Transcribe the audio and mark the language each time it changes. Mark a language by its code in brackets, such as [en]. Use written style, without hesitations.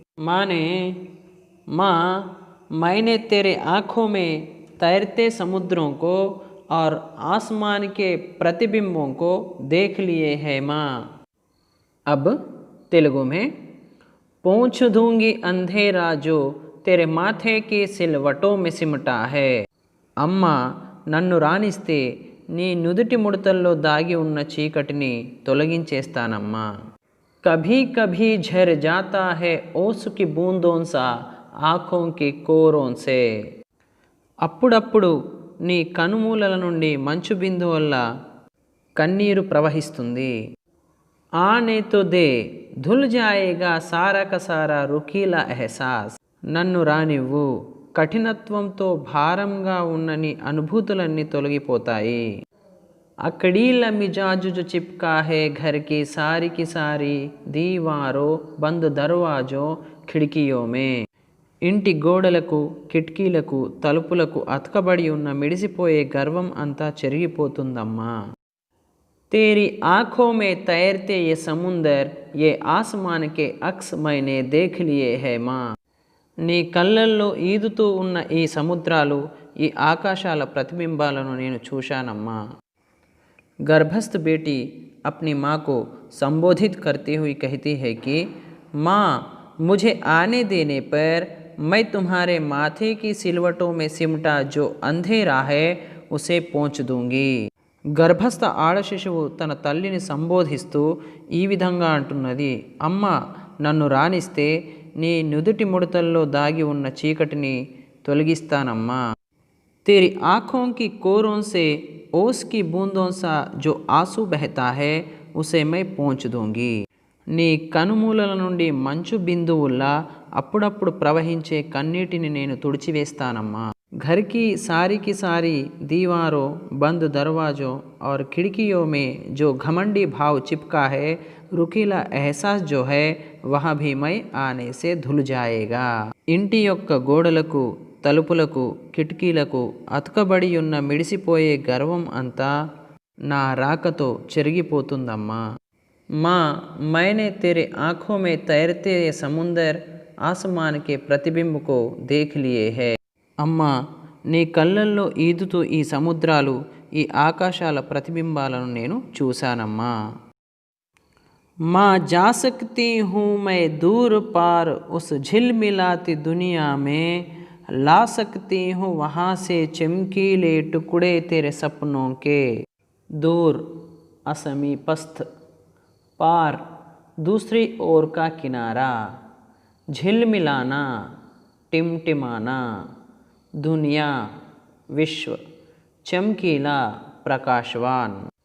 [hi] माने माँ, मैंने तेरे आँखों में तैरते समुद्रों को और आसमान के प्रतिबिंबों को देख लिए हैं माँ। अब तेलुगु में, पोंछ दूंगी अंधेरा जो तेरे माथे की सिलवटों में सिमटा है। [te] अम्मा, నన్ను రానిస్తే నీ నుదుటి ముడతల్లో దాగి ఉన్న చీకటిని తొలగించేస్తానమ్మా। [hi] कभी कभी झर जाता है ओस की बूंदों सा आँखों के कोरों से। [te] అప్పుడప్పుడు నీ కనుమూలల నుండి మంచు బిందువుల్లా కన్నీరు ప్రవహిస్తుంది। [hi] ఆనే తో దే, ధుల్ జాయేగా సారా కా సారా రుఖీలా ఎహసాస్। [te] నన్ను రానివ్వు, కఠినత్వంతో భారంగా ఉన్న నీ అనుభూతులన్నీ తొలగిపోతాయి। [hi] అకడీల మిజాజు जो चिपका है घर की सारी दीवारों बंद दरवाजों खिड़कियों में। [te] ఇంటి గోడలకు కిటికీలకు తలుపులకు అతకబడి ఉన్న మిడిసిపోయే గర్వం అంతా చెరిగిపోతుందమ్మా। [hi] तेरी आँखों में तैरते ये समुंदर, ये आसमान के अक्स मैंने देख लिए है माँ। [te] నీ కళ్ళల్లో ఈదుతూ ఉన్న ఈ సముద్రాలు, ఈ ఆకాశాల ప్రతిబింబాలను నేను చూశానమ్మా। [hi] गर्भस्थ बेटी अपनी माँ को संबोधित करती हुई कहती है कि माँ, मुझे आने देने पर मैं तुम्हारे माथे की सिलवटों में सिमटा जो अंधेरा है उसे पोंछ दूंगी। [te] గర్భస్థ ఆడ శిశువు తన తల్లిని సంబోధిస్తూ ఈ విధంగా అంటున్నది, అమ్మ, నన్ను రానిస్తే నీ నుదుటి ముడతల్లో దాగి ఉన్న చీకటిని తొలగిస్తానమ్మా। [hi] तेरी आँखों की कोरों से ओस की बूंदों सा जो आंसू बहता है उसे मैं पोंछ दूंगी। [te] నీ కనుమూలల నుండి మంచు బిందువుల్లా అప్పుడప్పుడు ప్రవహించే కన్నీటిని నేను తుడిచివేస్తానమ్మా। [hi] घर की सारी दीवारों बंद दरवाजों और खिड़कियों में जो घमंडी भाव चिपका है, रुकीला एहसास जो है वह भी मैं आने से धुल जाएगा। [te] ఇంటి యొక్క గోడలకు తలుపులకు కిటికీలకు అతకబడి ఉన్న మిడిసిపోయే గర్వం అంతా నా రాకతో చెరిగిపోతుందమ్మా। [hi] माँ, मैंने तेरे आँखों में तैरते ये समुंदर आसमान के प्रतिबिंब को देख लिए है। [te] అమ్మా, నీ కళ్ళల్లో ఈదుతూ ఈ సముద్రాలు, ఈ ఆకాశాల ప్రతిబింబాలను నేను చూశానమ్మా। [hi] माँ, जा सकती हूँ मैं दूर पार उस झिलमिलाती दुनिया में, ला सकती हूँ वहाँ से चमकीले टुकड़े तेरे सपनों के। दूर असमीपस्थ, पार दूसरी ओर का किनारा, झिलमिलाना टिमटिमाना, दुनिया विश्व, चमकीला प्रकाशवान।